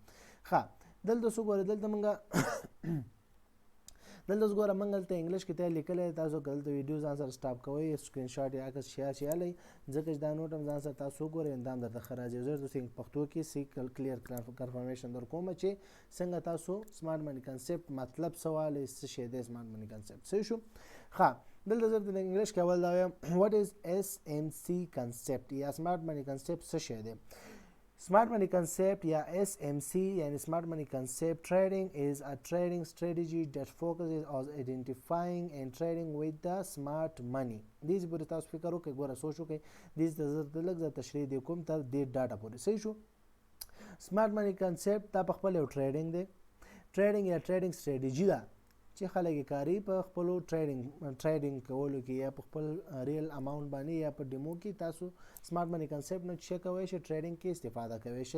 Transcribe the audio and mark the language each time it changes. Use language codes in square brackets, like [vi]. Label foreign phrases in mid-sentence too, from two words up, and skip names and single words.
[ps] ښه دلته څه ګوره، دلته موږ دلته ګوره موږ دلته انګلیش کې ته لیکلی، تاسو که دلته ویډیو ځان سره سټاپ کوئ، [en] screen shot [ps] یا عکس شیا چیالی، ځکه چې دا نوټ هم ځان سره تاسو وګورئ دا هم درته ښه راځي. زه درته پښتو کې سی [en] clear confirmation [ps] در کوم چې څنګه تاسو [en] smart money concept [ps] مطلب څه والی، څه شی دی [en] smart money concept. [ps] صحیح شو. ښه دلته زه د انګلیش کې اول دا وایم، [en] what is SMC concept [ps] یا [en] smart money concept [ps] څه شی دی. [en] Smart money concept یا SMC یعنی smart money concept trading is a trading strategy that focuses on identifying and trading with the smart money. [ps] دې پورې تاسو فکر وکړئ، ګوره سوچ وکړئ، دې ته لږ زه تشریح دی کوم تر دې ډاټا پورې. صحیح شو. [en] smart money concept [ps] دا په خپل یو ټریډینګ دی، ټریډینګ یا [en] trading strategy [ps] ده چې خلک یې کاري په خپلو ټریډینګ کولو کې یا په خپل [en] real amount [ps] باندې یا په ډیمو کې تاسو [en] smart money concept [ps] نه څه کوی شئ، ټریډینګ کې استفاده کوی شئ.